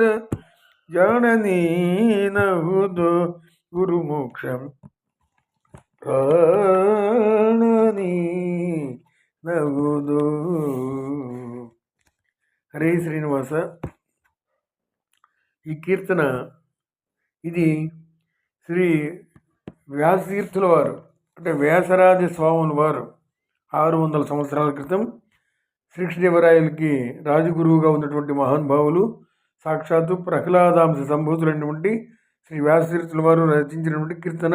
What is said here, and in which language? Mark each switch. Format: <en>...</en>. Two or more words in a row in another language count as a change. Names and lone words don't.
<kn>ಜಾನನಿ ನಗುದು ಗುರುಮೋಕ್ಷ ಪ್ರಾಣನಿ ನಗುದು. ಹರೇ ಶ್ರೀನಿವಾಸ. ಈ ಕೀರ್ತನ</kn> <te>ఇది శ్రీ వ్యాసతీర్థుల వారు అంటే వ్యాసరాజ స్వాముల వారు 600 సంవత్సరాల క్రితం శ్రీకృష్ణదేవరాయలకి రాజగురువుగా ఉన్నటువంటి మహానుభావులు సాక్షాత్తు ప్రహ్లాదాంశ సంభూతులైనటువంటి శ్రీ వ్యాసతీర్థుల వారు రచించినటువంటి కీర్తన.</te>